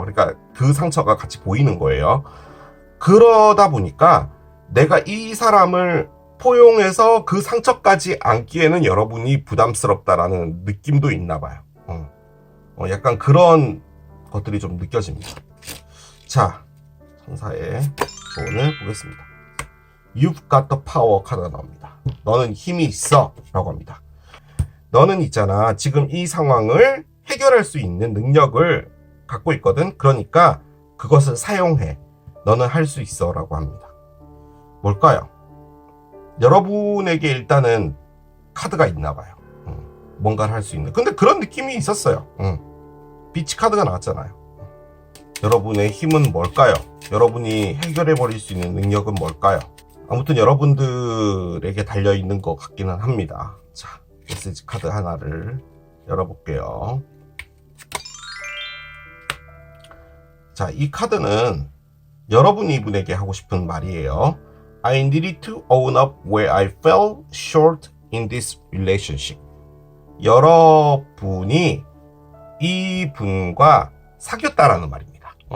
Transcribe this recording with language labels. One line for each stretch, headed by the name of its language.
Korean: 그러니까 그 상처가 같이 보이는 거예요. 그러다 보니까 내가 이 사람을 포용해서 그 상처까지 안기에는 여러분이 부담스럽다라는 느낌도 있나 봐요. 약간 그런 것들이 좀 느껴집니다. 자, 천사의 조언을 보겠습니다.
English: You've got the power
Korean: 카드가 나옵니다. 너는 힘이 있어 라고 합니다. 너는 있잖아, 지금 이 상황을 해결할 수 있는 능력을 갖고 있거든. 그러니까 그것을 사용해. 너는 할 수 있어 라고 합니다. 뭘까요? 여러분에게 일단은 카드가 있나 봐요. 뭔가를 할 수 있는. 근데 그런 느낌이 있었어요. 비치 카드가 나왔잖아요. 여러분의 힘은 뭘까요? 여러분이 해결해버릴 수 있는 능력은 뭘까요? 아무튼 여러분들에게 달려있는 것 같기는 합니다. 자, 메시지 카드 하나를 열어볼게요. 자, 이 카드는 여러분이 이분에게 하고 싶은 말이에요.
English: I needed to own up where I fell short in this relationship.
Korean: 여러분이 이분과 사귀었다라는 말입니다.